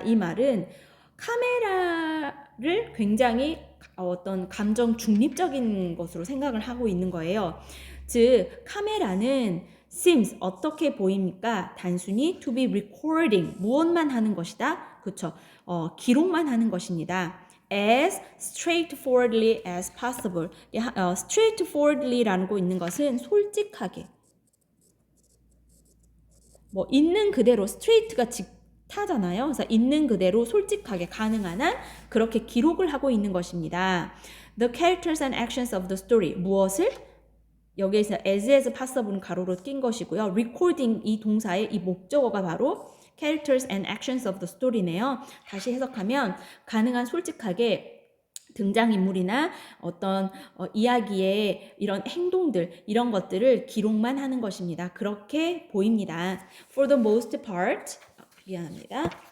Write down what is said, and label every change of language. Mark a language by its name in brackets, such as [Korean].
[Korean] 이 말은 카메라를 굉장히 어떤 감정 중립적인 것으로 생각을 하고 있는 거예요. 즉 카메라는 seems, 어떻게 보입니까? 단순히 [English] to be recording, [Korean] 무엇만 하는 것이다? 그렇죠. 기록만 하는 것입니다. [English] as straightforwardly as possible. [Korean] straightforwardly라는 거 있는 것은 솔직하게, 뭐 있는 그대로, straight가 타잖아요. 그래서 있는 그대로 솔직하게 가능한 한 그렇게 기록을 하고 있는 것입니다. [English] The characters and actions of the story, [Korean] 무엇을? 여기에서 as possible은 가로로 낀 것이고요. recording, 이 동사의 이 목적어가 바로 [English] characters and actions of the story [Korean] 네요. 다시 해석하면 가능한 솔직하게 등장인물이나 어떤 이야기의 이런 행동들, 이런 것들을 기록만 하는 것입니다. 그렇게 보입니다. [English] For the most part, [Korean] 미안합니다.